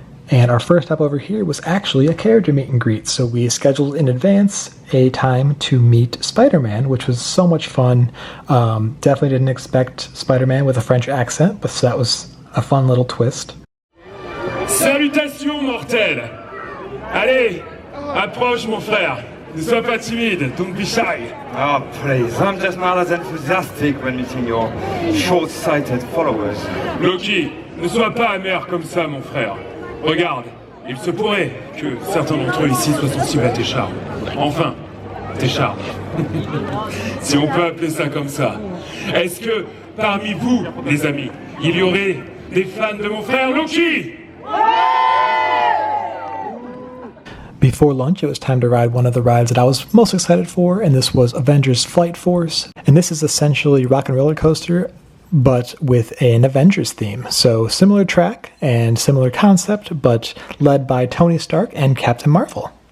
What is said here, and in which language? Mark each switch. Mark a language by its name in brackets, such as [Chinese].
[English] And our first stop over here was actually a character meet and greet, so we scheduled in advance a time to meet Spider-Man, which was so much fun. Definitely didn't expect Spider-Man with a French accent, but so that was a fun little twist. [French] Salutations mortelles! Allez, approche mon frère. Ne sois pas timide, [English] don't be shy. Oh, please, I'm just not as enthusiastic when meeting your short-sighted followers. [French] Loki, ne sois pas amer comme ça, mon frère. Regarde, il se pourrait que certains d'entre eux ici soient sensibles à tes charmes. Enfin, tes charmes. Si on peut appeler ça comme ça. Est-ce que, parmi vous, les amis, il y aurait des fans de mon frère Loki? [English] Before lunch, it was time to ride one of the rides that I was most excited for, and this was Avengers Flight Force. And this is essentially Rock and Roller Coaster, but with an Avengers theme. So similar track and similar concept, but led by Tony Stark and Captain Marvel.